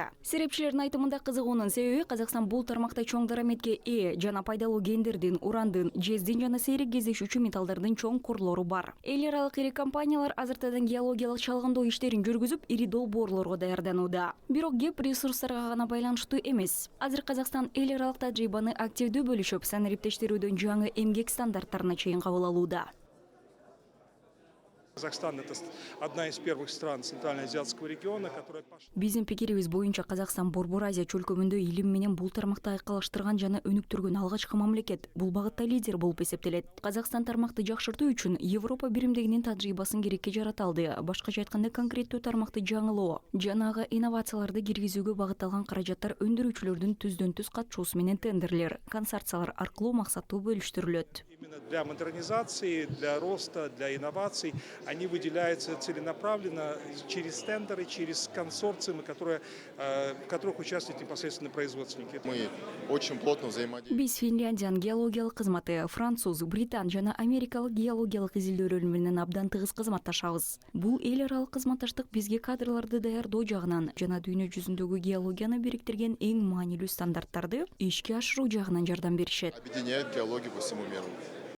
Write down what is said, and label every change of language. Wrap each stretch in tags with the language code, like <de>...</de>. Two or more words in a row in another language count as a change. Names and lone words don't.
<ky>Серепчилердин айтымында кызыгуунун себеби Казакстан бул тармакта чоң дараметке жана пайдалуу гендердин, урандын, жездин жана сейрек кездешүүчү металлдардын чоң корлору бар. Эл аралык ири компаниялар азыртадан геологиялык чалгындоо иштерин жүргүзүп, ири долбоорлорго даярданууда. Бирок кеп ресурстарга гана байланыштуу эмес. Азыр Казакстан эл аралык тажрыйбаны активдүү бөлүшүп, санариптештирүүдүн жаңы эмгек стандарттарына чейин кабыл алууда.</ky> <ru>Казахстан — это одна из первых стран Центральноазиатского региона, которая...</ru> <ky>Биздин пикирибиз боюнча Казакстан Борбор Азия чөлкөмүндө илим менен бул тармакта айкалыштырган жана өнүктүргөн алгачкы мамлекет. Бул багытта лидер болуп эсептелет. Казакстан тармакты жакшыртуу үчүн Европа биримдигинин тажрыйбасын керекке жарата алды. Башкача айтканда, конкреттүү тармакты жаңылоо жана ага инновацияларды киргизүүгө багытталган каражаттар өндүрүүчүлөрдүн түздөн-түз катышуусу менен тендерлер, консорциялар аркылуу максаттуу бөлүштүрүлөт.</ky> <ru>Именно для модернизации, для роста, для инноваций они выделяются целенаправленно через тендеры, через консорциумы, в которых участвуют непосредственно производственники. Мы очень плотно взаимодействуем.</ru> <ky>Биз Финляндиянын геологиялык кызматы, француз, британ жана америкалык геологиялык изилдөөлөр менен абдан тыгыз кызматташабыз. Бул эл аралык кызматташтык бизге кадрларды даярдоо жагынан жана дүйнө жүзүндөгү геологияны бириктирген эң маанилүү стандарттарды ишке ашыруу жагынан жардам беришет.</ky> <ru>Объединяет геологию по всему миру.</ru>